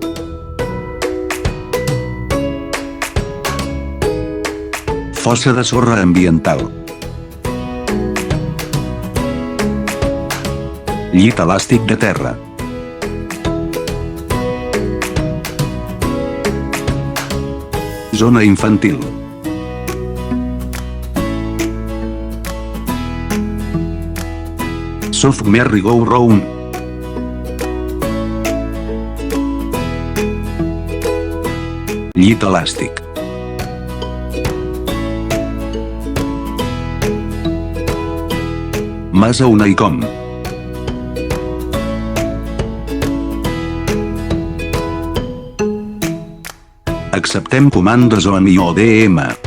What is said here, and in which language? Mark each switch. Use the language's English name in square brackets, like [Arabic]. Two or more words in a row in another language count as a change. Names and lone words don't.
[Catalan] Fossa de sorra ambiental. Llit elàstic de terra. Zona infantil. [English] Soft merry-go-round. [Catalan] Llit elàstic. Masa Unicom. Acceptem comandes OMI o DM.